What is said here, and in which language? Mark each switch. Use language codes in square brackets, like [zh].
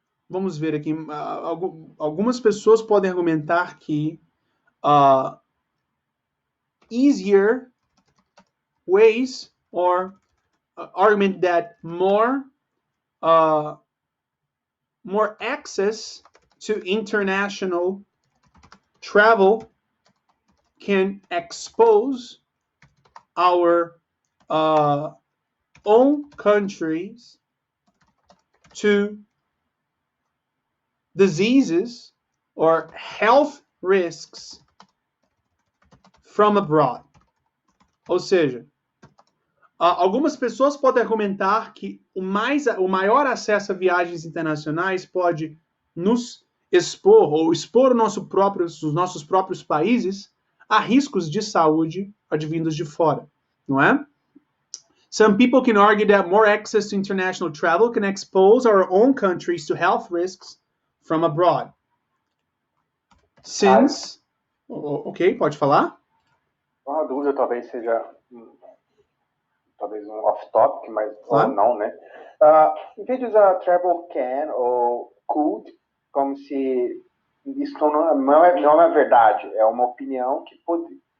[pt] vamos ver aqui, algumas pessoas podem argumentar que [en] easier ways or argument that more access to international travel can expose our own countries to diseases or health risks from abroad. [pt] Ou seja, algumas pessoas podem argumentar que o maior acesso a viagens internacionais pode nos expor ou expor os nossos próprios países a riscos de saúde advindos de fora, não é? [en] Some people can argue that more access to international travel can expose our own countries to health risks from abroad. [pt] Since... Ok, pode falar? Uma dúvida talvez seja talvez um off-topic, mas claro. Ou não, né? Em vez de usar travel can ou could, como se isso não é verdade, é uma opinião que pode...